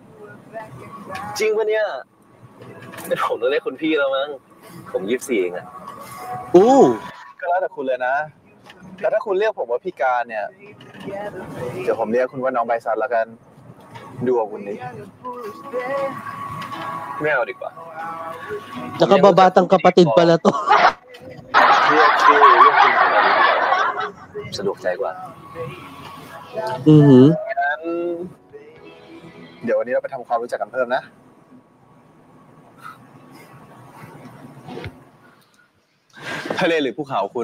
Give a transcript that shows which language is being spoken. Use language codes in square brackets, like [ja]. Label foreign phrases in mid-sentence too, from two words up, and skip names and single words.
[th] จริงปะเนี่ยเป็นผมต้องเรียกคุณพี่แล้วมั้งผม24เองอ่ะ อู้ ก็แล้วแต่คุณเลยนะแต่ถ้าคุณเรียกผมว่าพี่การเนี่ยเดี๋ยวผมเรียกคุณว่าน้องใบซันแล้วกันดูเอาคุณนี้ ไม่เอาดีกว่า [tl] nakababatang kapatid pala to. [th] เรียกชื่อเรียกคุณสะดวกใจกว่า งั้นเดี๋ยววันนี้เราไปทำความรู้จักกันเพิ่มนะทะเลหรือภูเขาคุณ